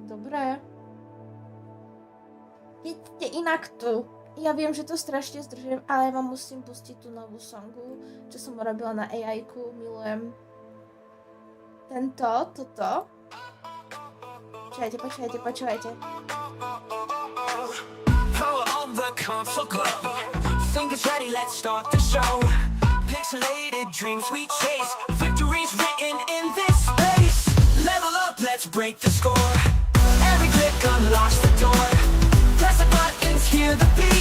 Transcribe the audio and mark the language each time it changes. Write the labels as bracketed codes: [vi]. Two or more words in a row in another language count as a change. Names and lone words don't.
[sk] Dobré. Jeďte inak tu. Ja viem, že to strašne zdržujem, ale ja vám musím pustiť tú novú songu, čo som urobila na AI-ku. Milujem toto. Počúvajte. [en] Power of the console glow. Fingers ready, let's start the show. Pixelated dreams we chase. Victories written in this space. Level up, let's break the score. Every click unlocks the door. Press the buttons, hear the beat.